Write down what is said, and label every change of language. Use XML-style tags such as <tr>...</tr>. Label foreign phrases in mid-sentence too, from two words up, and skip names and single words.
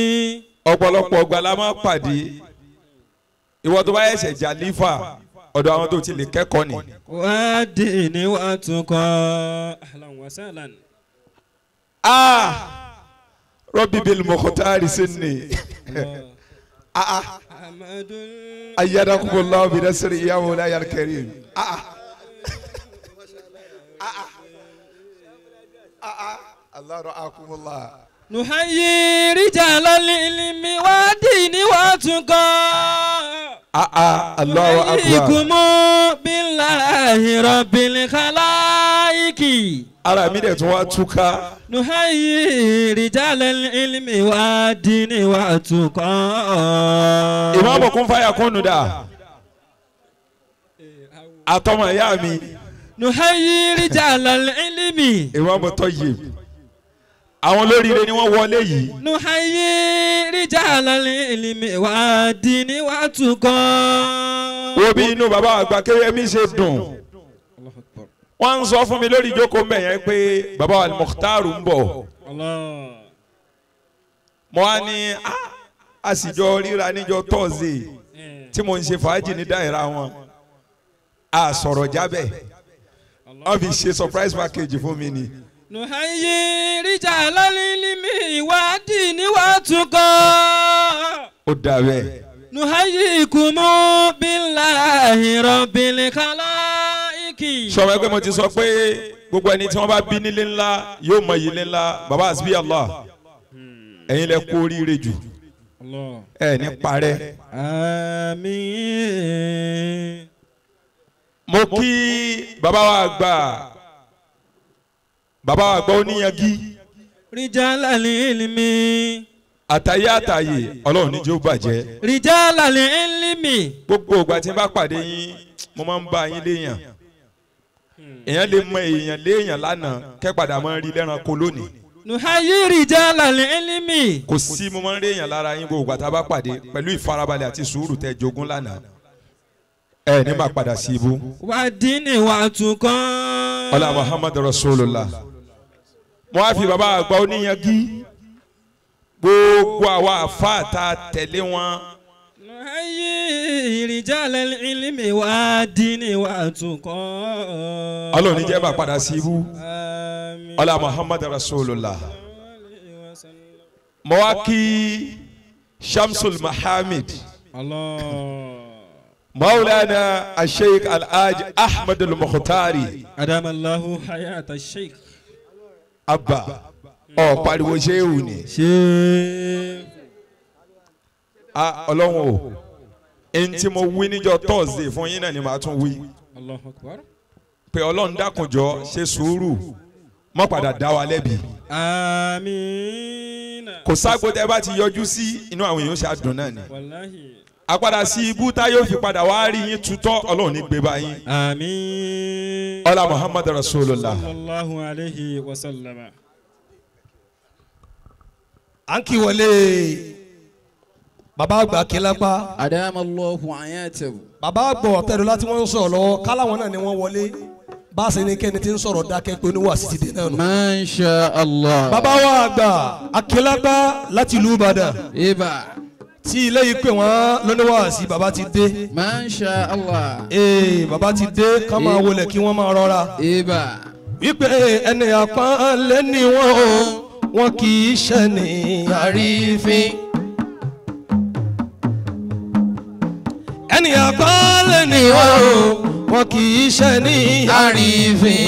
<yo>ọ̀pọ̀lọpọ̀ ọgbà la máa pàdé ìwọ tó bá yẹsẹ̀ jàlífà ọ̀dọ̀ àwọn tó ti lè kẹ́kọ̀ọ́ ni. wàá dé ní wàá tún kọ́</yo> <ar>أهلا وسهلا.</ar> <yo>rọ́bì bíi mọ̀kọ́tàrí sínú</yo> <ar>أيدكم الله بنصر يا مولاي الكريم. الله رعاكم الله. نحيي رجال العلم والدين والتقى الله أكبر. نحييكم بالله رب الخلائق</ar> <yo>Ara mi dẹ̀ tún wá túká.</yo> <ar>نحيي رجال العلم والدين والتقى.</ar> <yo>Ìmáàmù Kun Fayakun dà. Àtọmọ ìyá mi.</yo> <ar>نحيي رجال العلم.</ar> <yo>Ìmáàmù Tayyib. Àwọn olóríire ni wọ́n wọlé yìí.</yo> <ar>نحيي رجال العلم والدين والتقى.</ar> <yo>Wo bí inú bàbá àgbà Kérémi ṣe dùn. Wọ́n ń sọ fún mi lórí ìjókòó mẹ́yẹn pé bàbá Al-Mukhtaru ń bọ̀. Mo wá ní àsìjọ ríra níjọ́ Thursday tí mo ń ṣe fàájì ní dáìra wọn. A sọ̀rọ̀ jábẹ̀. Wọ́n fi ṣe</yo> <en>surprise package</en> <yo>fún mi ni.</yo> <ar>نحيي رجال العلم والدين والتقى.</ar> <yo>Ó dà bẹ́ẹ̀.</yo> <ar>نحييكم بالله رب الخلائق.</ar> <yo>Sọ̀rọ̀ ẹgbẹ́ mo ti sọ pé gbogbo ẹni tí wọ́n bá bí nílé ńlá yóò mọ ilé ńlá. Bàbá Hasbi Allah. Ẹ̀yin lẹ kú oríire jù. Ẹ ní parẹ́. Àmín. Mo kí bàbá wa gbà oníyanjú.</yo> <ar>رجال العلم.</ar> <yo>Àtàyè Ọlọ́run ní jẹ́ ó bàjẹ́.</yo> <ar>رجال العلم.</ar> <yo>Gbogbo ìgbà tí n bá pàdé yín mo máa ń bá yín léèyàn. Èèyàn lè mọ èèyàn léèyàn lánàá kẹ́pàdà máa ń rí lẹ́ranko lónìí.</yo> <ar>نحيي رجال العلم.</ar> <yo>Kò sí mo máa ń rí èèyàn lára yín gbogbo ìgbà tá a bá pàdé pẹ̀lú ìfarabalẹ̀ àti sùúrù tẹ́ jogún lánàá. Ẹ ní máa padà sí ibú.</yo> <ar>والدين والتقى.</ar> <yo>Ọlá Muhammad Rasulullah. Mo wá fi bàbá àgbà oníyanjú. Gbogbo àwa àfáà tá a tẹ̀lé wọn.</yo> <ar>نحيي رجال العلم والدين والتقى.</ar> <yo>Ọlọ́run ní jẹ́ bá padà sí ibú.</yo> <ar>آمين.</ar> <yo>Ọlá Muhammad Rasulullah. Mo wá kí Shamsul Mahamid.</yo> <ar>الله. Maulana Sheikh Al-Haj Ahmad Al-Mukhtari. أدام الله حياة الشيخ.</ar> <yo>Abba. Ọ pariwo ṣéwù ni.</yo> <ar>شيخ.</ar> <yo>Ọlọ́run o. Ẹni tí mo wí níjọ́ Thursday fún yín náà ni màá tún wí.</yo> <ar>الله أكبر.</ar> <yo>Pé Ọlọ́run dákunjọ ṣe sùúrù. Má padà dá wa lẹ́bi.</yo> <ar>آمين.</ar> <yo>Kò ságo tẹ́ bá ti yọjú sí inú àwọn èèyàn ṣe àdùn náà ni.</yo> <ar>والله.</ar> <yo>Àpadà sí ibú tá yóò fi padà wá rí yín tutọ́ Ọlọ́run ní gbé bá yín.</yo> <ar>آمين.</ar> <yo>Ọlá Muhammad Rasulullah.</yo> <ar>صلى الله عليه وسلم.</ar> <yo>à ń kí wọlé bàbá àgbà kílápá</yo> <ar>أدام الله حياته.</ar> <yo>bàbá àgbà ọ̀tẹ̀rù láti wọ́n ń sọ̀rọ̀ lọ́wọ́ káláwọn náà ni wọ́n wọlé bá a ṣe ní kẹ́ni tí ń sọ̀rọ̀ dákẹ́ pé oníwà sí ti dé náà nù.</yo> <ar>ما شاء الله.</ar> <yo>bàbá wa àgbà akílápá láti ìlú Ìbàdàn إبا. tí ilé yìí pé wọ́n lóníwà sí bàbá ti dé.</yo> <ar>ما شاء الله.</ar> <yo>bàbá ti dé ká máa wọlé kí wọ́n máa rọra. إبا. wípé ẹni àpọ́nlé ni wọ́n o wọn kì í ṣe ní àrífín. ẹni àpọ́nlé ni wọ́n o wọn kì í ṣe ní àrífín.</yo>